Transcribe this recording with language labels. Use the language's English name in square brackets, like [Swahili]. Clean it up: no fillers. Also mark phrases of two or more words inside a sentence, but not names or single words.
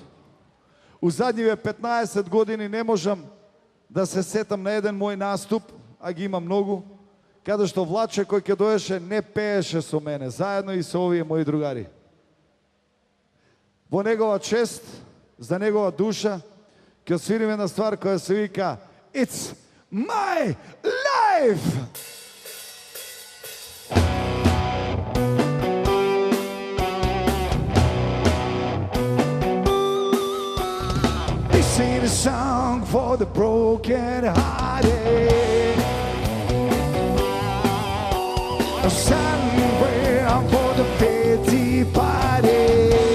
[Macedonian] У задниве 15 години не можам да се сетам на еден мој наступ, а ги има многу, каде што Влаче кој ќе доеше не пееше со мене, заедно и со овие мои другари. Во негова чест, за негова душа, ќе свириме една ствар која се вика It's My Life! [English] Sing a song for the broken hearted, a silent prayer for the pity party.